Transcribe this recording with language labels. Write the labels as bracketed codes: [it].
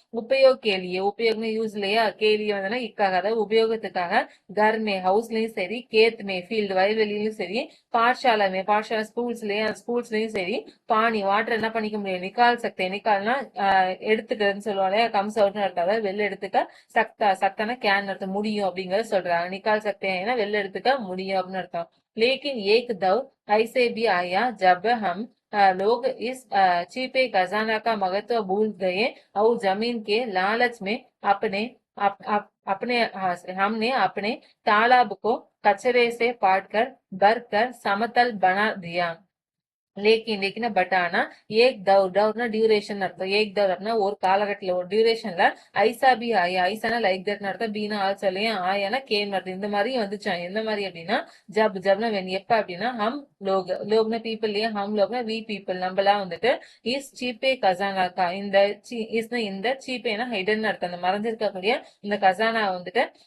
[ta] உபயோகம் யூஸ் இல்லையா கேலிய வந்து இக்காக அதாவது உபயோகத்துக்காக கர்மே ஹவுஸ்லயும் சரி கேத்மே ஃபீல்டு வயல்வெளியிலும் சரி பாఠశాலா ஸ்கூல்ஸ்லயும் சரி பானி வாட்டர் என்ன பண்ணிக்க முடியும் நிக்கால்னா எடுத்துக்கிறதுன்னு சொல்லுவாங்க கம்ஸ் அவுட்னு அர்த்தம் வெளில எடுத்துக்க சக்தானா கேன் அர்த்தம் முடியும் அப்படிங்கறத சொல்றாங்க நிக்கால் சக்தேனா வெளில எடுத்துக்க முடியும் அப்படின்னு அர்த்தம். [hi] लेकिन एक दौर ऐसे भी आया जब हम लोग इस छिपे खजाना का महत्व भूल गए और जमीन के लालच में हमने अपने तालाब को कचरे से पाटकर भरकर समतल बना दिया. [ta] लेकिन பட் ஆனா ஏக் டவுர்னா டியூரேஷன் அர்த்தம் ஏக் டவுர் அப்படின்னா ஒரு காலகட்டத்துல ஒரு டியூரேஷன்ல ஐசாபி ஆயா ஐசானா லைக் தட் அர்த்தம் பீனா ஆல்சோ இல்லையா ஆயானா கேம் அர்த்தம் இந்த மாதிரி வந்துச்சான் எந்த மாதிரி அப்படின்னா ஜப்னா எப்ப அப்படின்னா ஹம் லோக்னா பீப்புள் இல்லையா ஹம் லோக்னா வி பீப்புள் நம்மளாம் வந்துட்டு இஸ் சீப்பே கசானாக்கா இந்த சீப்பேனா ஹைடன் அர்த்தம் அந்த மறைஞ்சிருக்கக்கூடிய இந்த கசானா வந்துட்டு